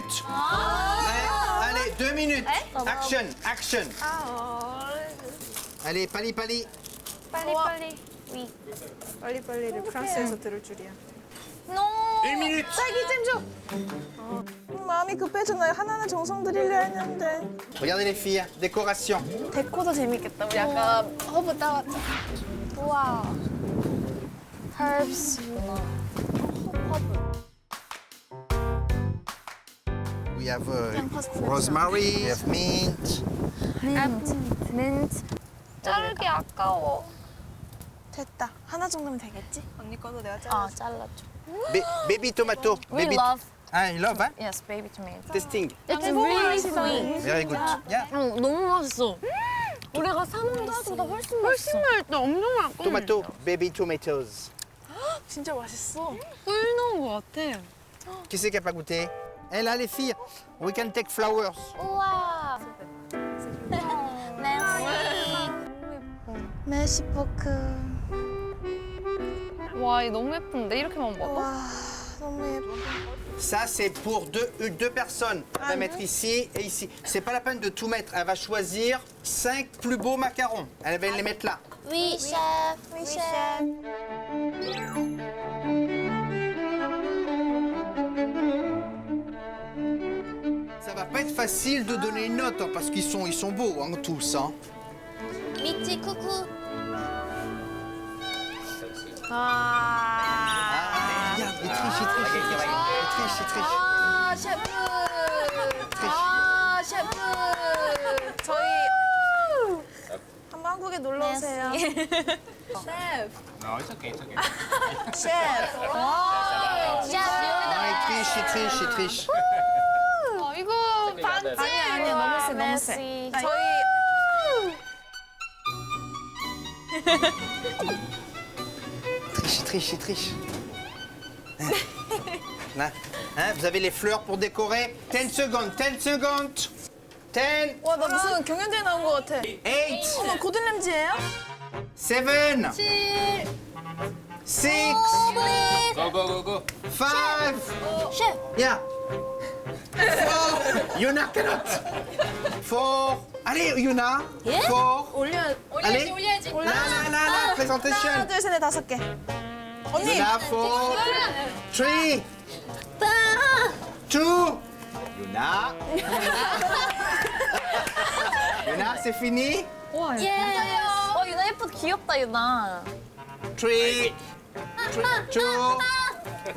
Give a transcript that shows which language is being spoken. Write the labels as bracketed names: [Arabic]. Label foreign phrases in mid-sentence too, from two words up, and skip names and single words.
[French] Ouais, allez, 2 minutes. Action, action. Allez, [Korean] 빨리, 빨리. 빨리. 위. 빨리빨리를 프랑스에서 들을 줄이야. [French] 1 minute. [Korean] 딸기잼 줘. 마음이 급해졌나요? 하나하나 정성 들이려 했는데. [French] Regardez les filles, décoration. [Korean] 데코도 재밌겠다. 우리 아까 허브 따왔죠. 우와. [English] Herbs. We have rosemary, we have mint. mint. [Korean] 자르기 아까워. 됐다. 하나 정도면 되겠지? 언니 거도 내가 아, 잘라줘. 잘라줘. [English] Baby tomato. We Baby. love. Ah, you love, hein? Yes, baby tomato. Testing. It's really sweet. Very good. Yeah. [Korean] 너무 맛있어. 우리가 사 먹는 거보다 훨씬 맛있어. 맛있다. 엄청 맛있고. [English] Tomato, baby tomatoes. [Korean] 진짜 맛있어. 꿀 넣은 것 같아. [French] Qui c'est qui n'a pas goûté? Eh là, les filles, [English] we can take flowers. [Korean] 우와. [French] Merci beaucoup. [Korean] 와, 이 너무 예쁜데 이렇게만 먹어? 와, 너무 예뻐. [French] Ça, c'est pour deux personnes. Elle va mettre ici et ici. C'est pas la peine de tout mettre. Elle va choisir 5 plus beaux macarons. Elle va les mettre là. Oui, chef. Oui, chef. Ça va pas être facile de donner une note hein, parce qu'ils sont beaux hein, tous. Hein. 미치 쿠쿠. Ah, regarde, il triche, il triche, il triche. [Korean] 아, 셰프. 아, 셰프. 저희 한번 한국에 놀러 오세요. 셰프. [English] No, it's okay, it's okay. [Korean] 셰프. [French] Ah, il triche, il triche. [Korean] 아, 이거 반지. 아니야, 너무 세, 너무 세. 저희 [French] Il triche, il triche. Là, hein, vous avez les fleurs pour décorer. 10 secondes, 10 secondes. 10, [Korean] 와, 나 무슨 경연대회 나온 것 같아. [French] 8, [Korean] 어머, 고든램지예요? [French] 7, 6, [English] Go, go, go, go. 5. Yeah. 4. Yuna cannot. 4. [French] Allez, Yuna. 4. [Korean] 올려. [French] Allez. [Korean] 올려야지. [French] La, présentation. [Korean] 하나, 둘, 셋, 넷, 5개. 언니. Yuna, 4. 3. 2. Yuna. Yuna, [French] c'est fini. [Korean] 예. 유나 예쁘다. 귀엽다, 유나. 3, 2, 1.